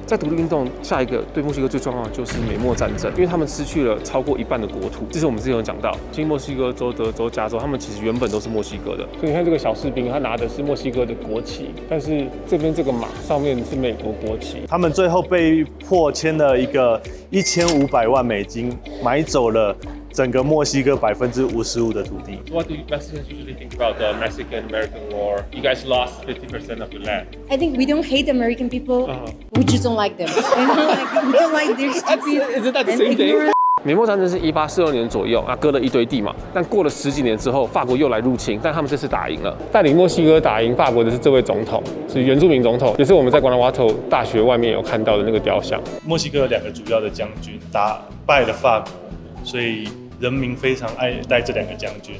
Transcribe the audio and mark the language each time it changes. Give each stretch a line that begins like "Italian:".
Chinese: 在独立运动，下一个对墨西哥最重要的就是美墨战争，因为他们失去了超过1半的国土。这是我们之前有讲到，新墨西哥州、德州、加州，他们其实原本都是墨西哥的。所以你看这个小士兵，他拿的是墨西哥的国旗，但是这边这个马上面是美国国旗。他们最后被迫签了一个$1500万买走了整个墨西哥55%的土地。
English: What do Mexicans usually think about the Mexican-American War? You guys lost 50% of your land. I think we don't hate American people. We just don't like them. You know, like we don't like their stupid Isn't that the and same thing? ignorant.
Chinese: 美墨战争是1842年左右，割了一堆地嘛。但过了10几年之后，法国又来入侵，但他们这次打赢了。带领墨西哥打赢法国的是这位总统，是原住民总统，也是我们在瓜纳瓦托大学外面有看到的那个雕像。墨西哥有2个主要的将军打败了法国，所以人民非常爱戴这2个将军。